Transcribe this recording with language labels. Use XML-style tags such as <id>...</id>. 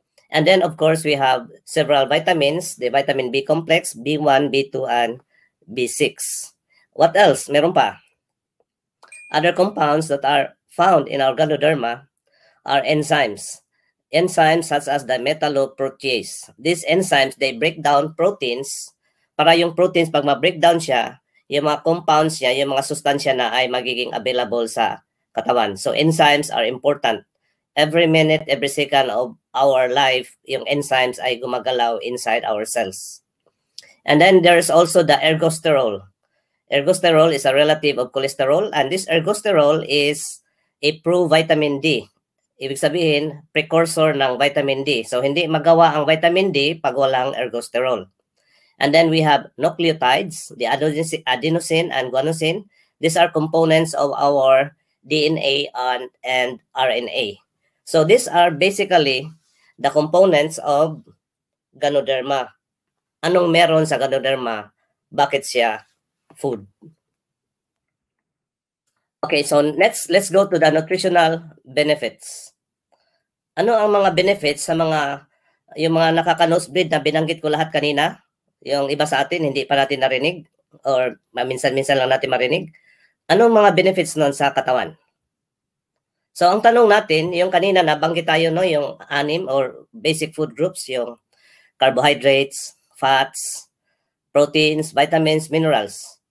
<en>And then, of course, we have several vitamins, the vitamin B complex, B1, B2, and B6. What else?</en> <tl>Meron pa.</tl> <en>Other compounds that are found in our Ganoderma are enzymes. Enzymes such as the 𝕚𝕟𝕗𝕠. These enzymes, they break down proteins.</en> <tl>Para yung proteins, pag ma-breakdown siya, yung mga compounds niya, yung mga sustansya na ay magiging available sa katawan.</tl> <en>So enzymes are important. Every minute, every second of our life,</en> <tl>yung enzymes ay gumagalaw</tl> <en>inside our cells. And then there's also the ergosterol. Ergosterol is a relative of cholesterol, and this ergosterol is a pro-vitamin D.</en> <tl>Ibig sabihin, precursor ng vitamin D. So hindi magawa ang vitamin D pag walang ergosterol.</tl> <en>And then we have nucleotides, the adenosine and guanosine. These are components of our DNA and RNA. So these are basically the components of Ganoderma.</en> <tl>Anong meron sa Ganoderma? Bakit siya food?</tl> <en>Okay, so let's go to the nutritional benefits.</en> <tl>Ano ang mga benefits sa yung mga nakaka-nosebleed na binanggit ko lahat kanina? Yung iba sa atin, hindi pa natin narinig or minsan-minsan lang natin marinig. Anong mga benefits nun sa katawan? So, ang tanong natin, yung kanina nabanggit tayo, no, yung 6 or basic food groups, yung carbohydrates, fats, proteins, vitamins, minerals.</tl>